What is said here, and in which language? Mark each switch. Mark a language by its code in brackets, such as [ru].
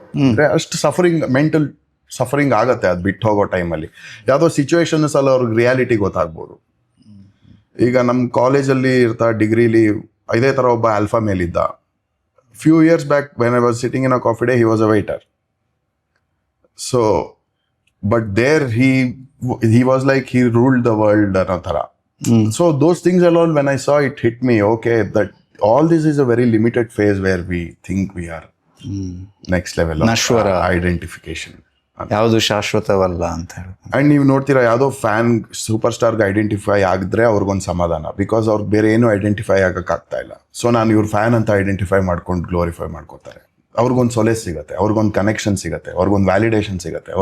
[kn] ಅಂದ್ರೆ ಅಷ್ಟು suffering, mental suffering ಆಗತ್ತೆ ಅದು ಬಿಟ್ಟು ಹೋಗೋ ಟೈಮಲ್ಲಿ. ಯಾವುದೋ ಸಿಚುವೇಶನ್ಸ್ ಅಲ್ಲಿ ಅವ್ರಿಗೆ ರಿಯಾಲಿಟಿ ಗೊತ್ತಾಗ್ಬೋದು. ಈಗ ನಮ್ಮ ಕಾಲೇಜಲ್ಲಿ ಇರ್ತಾ ಡಿಗ್ರಿಲಿ ಇದೇ ಥರ ಒಬ್ಬ ಆಲ್ಫಾ ಮೇಲಿದ್ದ. [en] Few years back when I was sitting in a coffee day, he was a waiter. So but there he was like he ruled the world [kn] ಅನ್ನೋ ಥರ. [en] So those things alone, when I saw it, hit me, okay, that all this is a very limited phase where we think we are next level of [kn] ನಶ್ವರ [en] identification. [kn] ಯಾವುದು ಶಾಶ್ವತವಲ್ಲ ಅಂತ ಹೇಳಿ. And ನೀವು ನೋಡ್ತೀರಾ, ಯಾವುದೋ fan super ಸ್ಟಾರ್ಗೆ identify ಆಗಿದ್ರೆ ಅವ್ರಿಗೊಂದು ಸಮಾಧಾನ, because ಅವ್ರಿಗೆ ಬೇರೆ ಏನು ಐಡೆಂಟಿಫೈ ಆಗಕ್ಕಾಗ್ತಾ ಇಲ್ಲ. ಸೊ ನಾನು ಇವ್ರ ಫ್ಯಾನ್ ಅಂತ ಐಡೆಂಟಿಫೈ ಮಾಡ್ಕೊಂಡು ಗ್ಲೋರಿಫೈ ಮಾಡ್ಕೋತಾರೆ. ಅವ್ರಿಗೊಂದು ಸೊಲೇಸ್ ಸಿಗುತ್ತೆ, ಅವ್ರಿಗೊಂದು ಕನೆಕ್ಷನ್ ಸಿಗುತ್ತೆ, ಅವ್ರಿಗೊಂದು ವ್ಯಾಲಿಡೇಷನ್ ಸಿಗುತ್ತೆ.